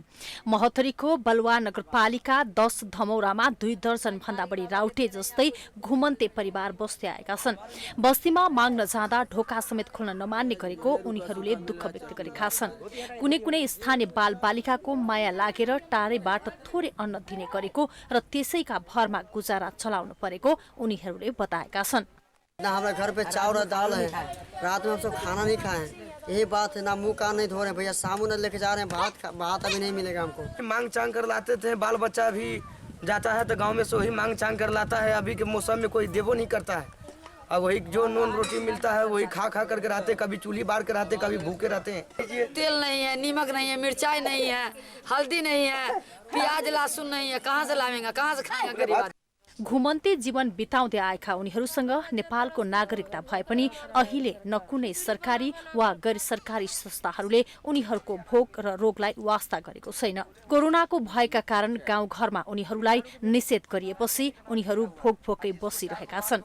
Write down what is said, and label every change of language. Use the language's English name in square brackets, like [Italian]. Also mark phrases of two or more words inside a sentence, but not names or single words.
[Nepali] महोत्तरीको बलुवा नगरपालिका 10 धमौरामा 2 दर्जन भन्दा बढी राउटे जस्तै घुमन्ते परिवार बस्दै आएका छन्। बस्तीमा माग्न जाँदा ढोका समेत खोल्न नमान्ने गरेको उनीहरूले दुःख व्यक्त गरेका छन्। कुनै कुनै स्थानीय बालबालिकाको माया लागेर टाढैबाट थोरै अन्न दिने गरेको र त्यसैका भरमा गुजारा चलाउनु परेको उनीहरूले बताएका छन्। [Hindi] ना हमारे घर पे चावल और दाल है, रात में हम सब खाना नहीं खाए, यही बात है। ना मुंह कान नहीं धो रहे भैया, साबुन लेके जा रहे हैं, भात अभी नहीं मिलेगा हमको। मांग चांग कर लाते थे, बाल बच्चा भी जाता है तो गांव में से वही मांग चांग कर लाता है। अभी के मौसम में कोई देवो नहीं करता है। अब वही जो नून रोटी मिलता है वही खा खा करके रहते, कभी चूल्ही बार के रहते, कभी भूखे रहते हैं। तेल नहीं है, नीमक नहीं है, मिर्चाई नहीं है, हल्दी नहीं है, प्याज लहसुन नहीं है, कहाँ से लावेंगे, कहाँ से खाएंगे गरीब आदमी। [Nepali] घुमन्ते जीवन बिताउँदै आएका उनीहरूसँग नेपालको नागरिकता भए पनि अहिले न कुनै सरकारी वा गैर सरकारी संस्थाहरूले उनीहरूको भोग र रोगलाई वास्ता गरेको छैन। कोरोनाको भयका कारण गाउँघरमा उनीहरूलाई निषेध गरिएपछि उनीहरू भोकै बसिरहेका छन्।